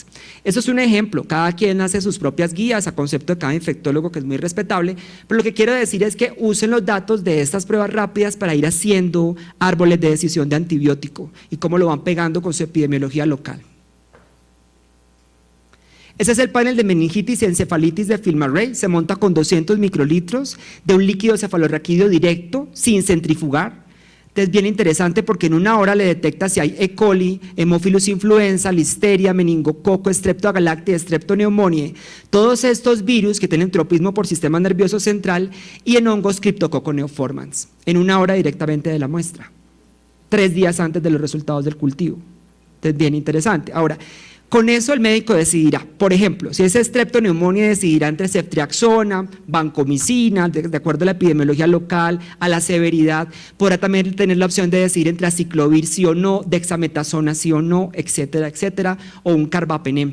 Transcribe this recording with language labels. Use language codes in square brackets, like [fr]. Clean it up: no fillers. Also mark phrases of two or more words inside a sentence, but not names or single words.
[es] Eso es un ejemplo, cada quien hace sus propias guías a concepto de cada infectólogo que es muy respetable, pero lo que quiero decir es que usen los datos de estas pruebas rápidas para ir haciendo árboles de decisión de antibiótico y cómo lo van pegando con su epidemiología local. Ese es el panel de meningitis y encefalitis de film array, se monta con 200 microlitros de un líquido cefalorraquídeo directo, sin centrifugar. Es bien interesante porque en 1 hora le detecta si hay E. coli, Haemophilus influenza, listeria, meningococo, streptogalactia, streptoneumoniae, todos estos virus que tienen tropismo por sistema nervioso central y en hongos Cryptococcus neoformans, en 1 hora directamente de la muestra, 3 días antes de los resultados del cultivo. Es bien interesante. Ahora, Con eso el médico decidirá, por ejemplo, si es streptoneumonía, decidirá entre ceftriaxona, vancomicina, de acuerdo a la epidemiología local, a la severidad, podrá también tener la opción de decidir entre aciclovir sí o no, dexametasona sí o no, etcétera, etcétera, o un carbapenem.